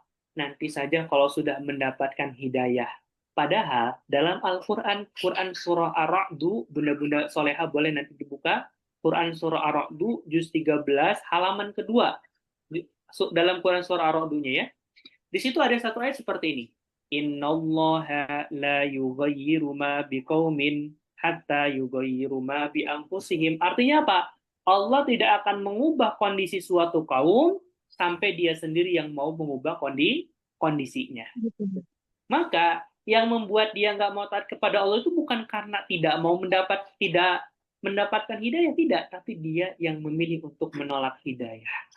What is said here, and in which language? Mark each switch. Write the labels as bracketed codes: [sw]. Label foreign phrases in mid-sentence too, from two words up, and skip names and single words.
[id] Nanti saja kalau sudah mendapatkan hidayah. Padahal dalam Al-Quran, Quran Surah Ar-Ra'du, bunda-bunda soleha boleh nanti dibuka, Quran Surah Ar-Ra'du, juz 13, halaman kedua. Dalam Quran Surah Ar-Ra'dunya ya. Di situ ada satu ayat seperti ini. [ar] إن الله لا يغير ما بقوم حتى يغيروا ما بأنفسهم. [id] Artinya apa? Allah tidak akan mengubah kondisi suatu kaum sampai dia sendiri yang mau mengubah kondisinya. Maka yang membuat dia nggak mau taat kepada Allah itu bukan karena tidak mendapatkan hidayah, tidak, tapi dia yang memilih untuk menolak hidayah.